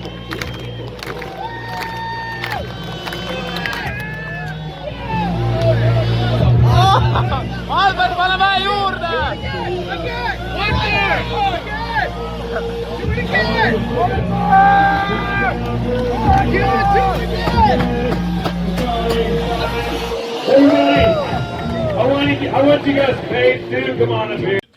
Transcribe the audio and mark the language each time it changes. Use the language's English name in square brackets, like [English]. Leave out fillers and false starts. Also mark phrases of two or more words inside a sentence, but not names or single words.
[Estonian] Albert, pane vähe juurde! [English] I want you guys paid too. Come on up here.